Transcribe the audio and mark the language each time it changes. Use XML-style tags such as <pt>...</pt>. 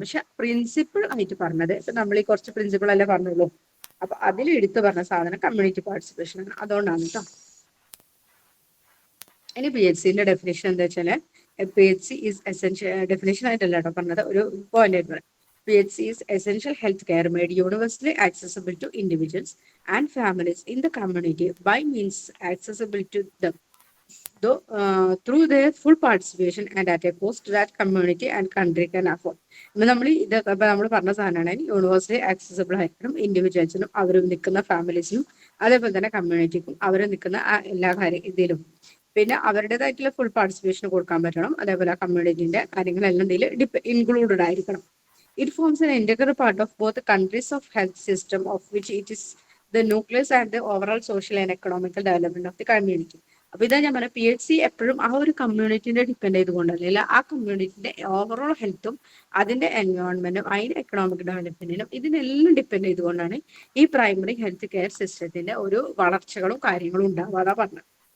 <ml>പക്ഷെ പ്രിൻസിപ്പിൾ ആയിട്ട് പറഞ്ഞത് ഇപ്പൊ നമ്മൾ ഈ കുറച്ച് പ്രിൻസിപ്പിൾ അല്ലേ പറഞ്ഞുള്ളൂ. അപ്പൊ അതിൽ എടുത്തു പറഞ്ഞ സാധനം കമ്മ്യൂണിറ്റി പാർട്ടിസിപ്പേഷൻ ആണ്. അതുകൊണ്ടാണ് കേട്ടോ. ഇനി PHCന്റെ ഡെഫിനേഷൻ എന്താ വെച്ചാല്,</ml> <en>PHC is essential,</en> <ml>ഡെഫിനേഷൻ ആയിട്ടല്ല കേട്ടോ പറഞ്ഞത്, ഒരു പോയിന്റ് ആയിട്ട് പറയാം.</ml> <en>PHC is essential health care made universally accessible to individuals and families in the community by means accessible to them through their full participation and at a cost that community and country can afford.</en> <ml>നമ്മൾ ഇതൊക്കെ ഇപ്പൊ നമ്മൾ പറഞ്ഞ സാധനമാണ് universally accessible ആയിരിക്കണം ഇൻഡിവിജ്വൽസിനും, അവർ നിൽക്കുന്ന ഫാമിലീസിനും, അതേപോലെ തന്നെ കമ്മ്യൂണിറ്റിക്കും, അവർ നിൽക്കുന്ന എല്ലാ ഇതിലും. പിന്നെ അവരുടേതായിട്ടുള്ള ഫുൾ പാർട്ടിസിപ്പേഷൻ കൊടുക്കാൻ പറ്റണം. അതേപോലെ കമ്മ്യൂണിറ്റിന്റെ കാര്യങ്ങളെല്ലാം ഇതിൽ ഇൻക്ലൂഡഡ് ആയിരിക്കണം.</ml> <en>It forms an integral part of both the countries of health system of which it is the nucleus and the overall social and economical development of the community.</en> <ml>അപ്പൊ ഇതാ ഞാൻ പറഞ്ഞ PHC എപ്പോഴും ആ ഒരു കമ്മ്യൂണിറ്റിന്റെ ഡിപ്പെൻഡ് ചെയ്തുകൊണ്ടല്ല, ആ കമ്മ്യൂണിറ്റിന്റെ overall ഹെൽത്തും അതിന്റെ എൻവയോൺമെന്റും അതിന്റെ എക്കണോമിക് ഡെവലപ്മെന്റിനും ഇതിനെല്ലാം ഡിപ്പെൻഡ് ചെയ്തുകൊണ്ടാണ് ഈ പ്രൈമറി ഹെൽത്ത് കെയർ സിസ്റ്റത്തിന്റെ ഒരു വളർച്ചകളും കാര്യങ്ങളും ഉണ്ടാവാതെ പറഞ്ഞത്.</ml>